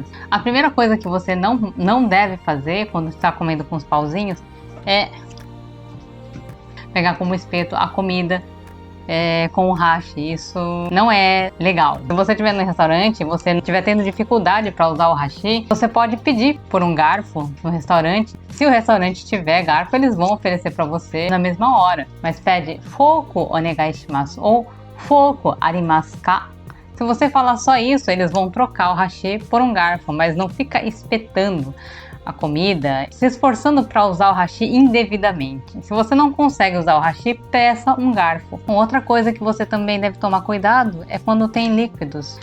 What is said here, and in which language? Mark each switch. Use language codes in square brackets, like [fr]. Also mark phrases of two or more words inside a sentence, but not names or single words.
[pt] A primeira coisa que você não deve fazer quando está comendo com os pauzinhos é pegar como espeto a comida com o hashi. Isso não é legal. Se você estiver no restaurante e você estiver tendo dificuldade para usar o hashi, você pode pedir por um garfo no restaurante. Se o restaurante tiver garfo, eles vão oferecer para você na mesma hora. Mas pede [ja] フォークお願いします [pt] ou [ja] フォークありますか. [pt] Se você falar só isso, eles vão trocar o hashi por um garfo, mas não fica espetando a comida, se esforçando para usar o hashi indevidamente. Se você não consegue usar o hashi, peça um garfo. Outra coisa que você também deve tomar cuidado é quando tem líquidos.